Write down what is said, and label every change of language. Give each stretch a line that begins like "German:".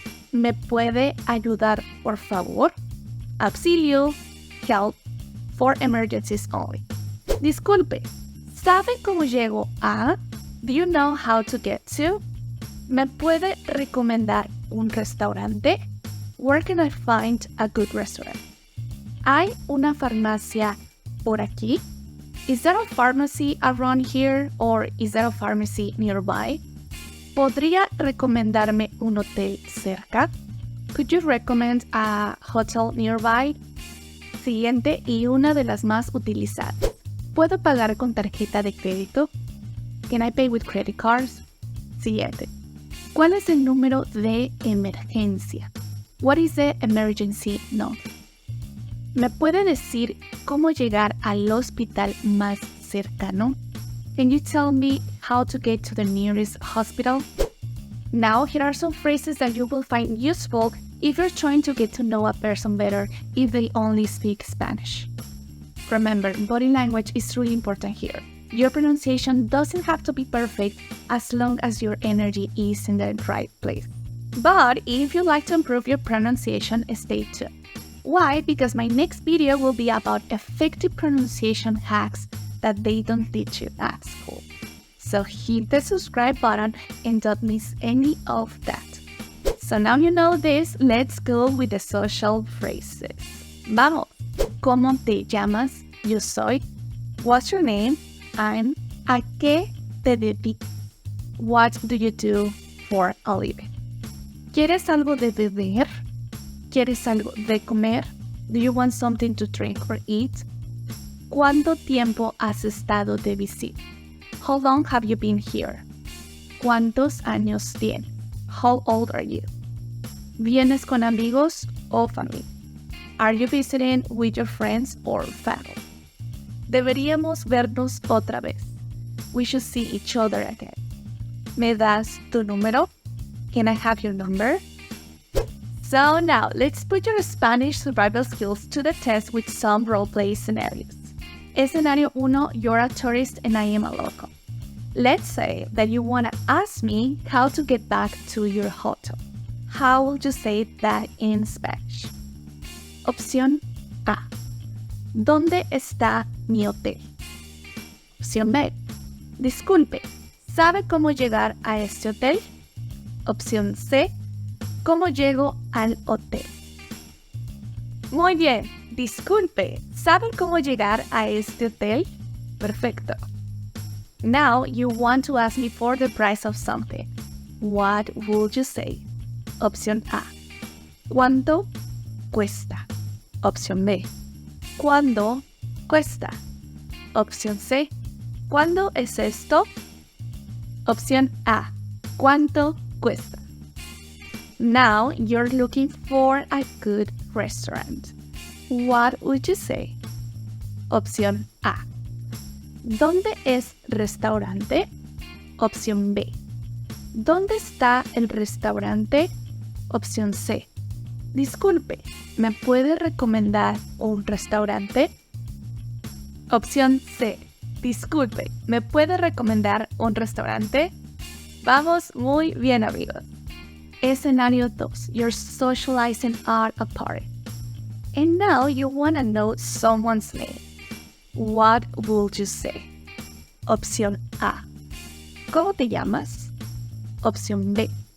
Spanish: ¿Me puede ayudar, por favor? Auxilio,
English: help, for emergencies only.
Spanish: Disculpe, ¿sabe cómo llego a?
English: Do you know how to get to?
Spanish: ¿Me puede recomendar un restaurante?
English: Where can I find a good restaurant?
Spanish: ¿Hay una farmacia por aquí?
English: Is there a pharmacy around here or is there a pharmacy nearby?
Spanish: ¿Podría recomendarme un hotel cerca?
English: Could you recommend a hotel nearby?
Spanish: Siguiente y una de las más utilizadas. ¿Puedo pagar con tarjeta de crédito?
English: Can I pay with credit cards?
Spanish: Siguiente. ¿Cuál es el número de emergencia?
English: What is the emergency number?
Spanish: ¿Me puede decir cómo llegar al hospital más cercano?
English: Can you tell me how to get to the nearest hospital? Now, here are some phrases that you will find useful if you're trying to get to know a person better if they only speak Spanish. Remember, body language is really important here. Your pronunciation doesn't have to be perfect as long as your energy is in the right place. But if you'd like to improve your pronunciation, stay tuned. Why? Because my next video will be about effective pronunciation hacks that they don't teach you at school. So hit the subscribe button and don't miss any of that. So now you know this, let's go with the social phrases.
Spanish: Vamos. ¿Cómo te llamas? Yo soy.
English: What's your name? I'm.
Spanish: ¿A qué te dedicas?
English: What do you do for a living?
Spanish: ¿Quieres algo de beber? ¿Quieres algo de comer?
English: Do you want something to drink or eat?
Spanish: ¿Cuánto tiempo has estado de visita?
English: How long have you been here?
Spanish: ¿Cuántos años tienes?
English: How old are you?
Spanish: ¿Vienes con amigos o familia?
English: Are you visiting with your friends or family?
Spanish: Deberíamos vernos otra vez.
English: We should see each other again.
Spanish: ¿Me das tu número?
English: Can I have your number? So now, let's put your Spanish survival skills to the test with some roleplay scenarios. Escenario 1, you're a tourist and I am a local. Let's say that you want to ask me how to get back to your hotel. How would you say that in Spanish?
Spanish: Opción A. ¿Dónde está mi hotel? Opción B. Disculpe, ¿sabe cómo llegar a este hotel? Opción C. ¿Cómo llego al hotel? Muy bien, disculpe, ¿saben cómo llegar a este hotel? Perfecto.
English: Now you want to ask me for the price of something. What would you say?
Spanish: Opción A. ¿Cuánto cuesta? Opción B. ¿Cuándo cuesta? Opción C. ¿Cuándo es esto? Opción A. ¿Cuánto cuesta?
English: Now you're looking for a good restaurant. What would you say?
Spanish: Opción A. ¿Dónde es restaurante? Opción B. ¿Dónde está el restaurante? Opción C. Disculpe, ¿me puede recomendar un restaurante? Opción C. Disculpe, ¿me puede recomendar un restaurante? Vamos muy bien, amigos. Escenario 2.
English: You're socializing at a party. And now you want to know someone's name. What would you say?
Spanish: Opción A. ¿Cómo te llamas? Opción B.